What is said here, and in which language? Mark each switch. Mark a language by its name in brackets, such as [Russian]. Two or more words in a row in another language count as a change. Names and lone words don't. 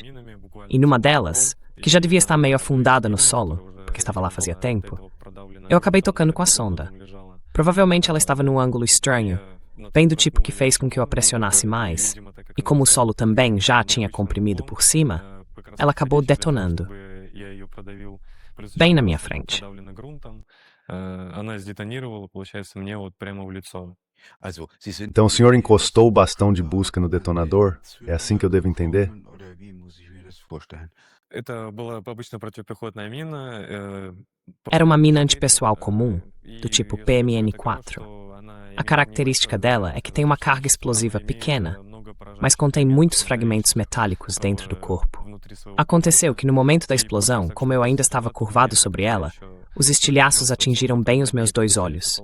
[Portuguese] E numa delas, que já devia estar meio afundada no solo, porque estava lá fazia tempo, eu acabei tocando com a sonda. Provavelmente ela estava num ângulo estranho, bem do tipo que fez com que eu a pressionasse mais, e como o solo também já a tinha comprimido por cima, ela acabou detonando, bem na minha frente. [Russian] Она сдетонировала, получается, мне вот прямо в лицо. [German] Also, Sie sind. [Portuguese] Então o senhor encostou o bastão de busca no detonador? É assim que eu devo entender? [German] Oder wie muss ich mir das vorstellen? [Russian] Это была обычная противопехотная мина. [Portuguese] Era uma mina antipessoal comum, do tipo PMN4. A característica dela é que tem uma carga explosiva pequena, mas contém muitos fragmentos metálicos dentro do corpo. Aconteceu que no momento da explosão, como eu ainda estava curvado sobre ela, os estilhaços atingiram bem os meus 2 olhos.